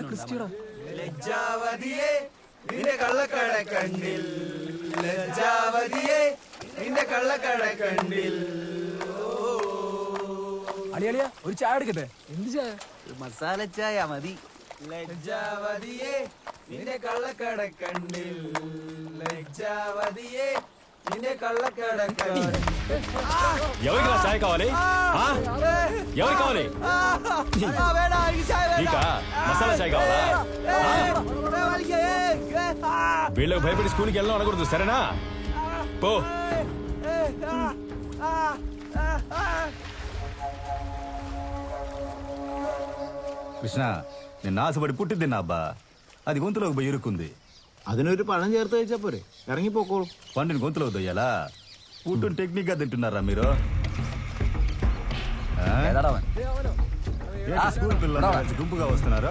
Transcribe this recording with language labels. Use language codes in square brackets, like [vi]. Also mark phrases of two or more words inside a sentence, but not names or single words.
[ml] ലജ്ജാവതിയേ നിന്റെ കള്ളക്കട കണ്ണിൽ, ലജ്ജാവതിയേ നിന്റെ കള്ളക്കട കണ്ണിൽ. അളിയളിയ ഒരു ചായ എടുക്കട്ടെ? എന്ത് ചായ? മസാല ചായ മതി. ലജ്ജാവതിയേ നിന്റെ കള്ളക്കട കണ്ണിൽ, ലജ്ജാവതിയേ നിന്നെ കള്ളക്കട [te] ఎవరికి చాయ్ కావాలి? ఎవరు కావాలి? నీకా మసాలా చాయ్ కావాలా? వీళ్ళకి భయపడి స్కూల్కి వెళ్ళడం అనకూడదు, సరేనా? పో. కృష్ణ, నిన్న ఆశపడి పుట్టి తిన్నా అబ్బా, అది గొంతులోకి పోయి ఇరుక్కుంది. [ml] അതിനൊരു పഴం ചേർത്ത് കഴിച്ചാ പോരെ, ഇറങ്ങിപ്പോക്കോളൂ. [te] పండుని గొంతులోకి దొయ్యాలా? పుట్టుని టెక్నిక్ గా తింటున్నారా మీరు? స్కూల్ పిల్లలు గుంపుగా వస్తున్నారు.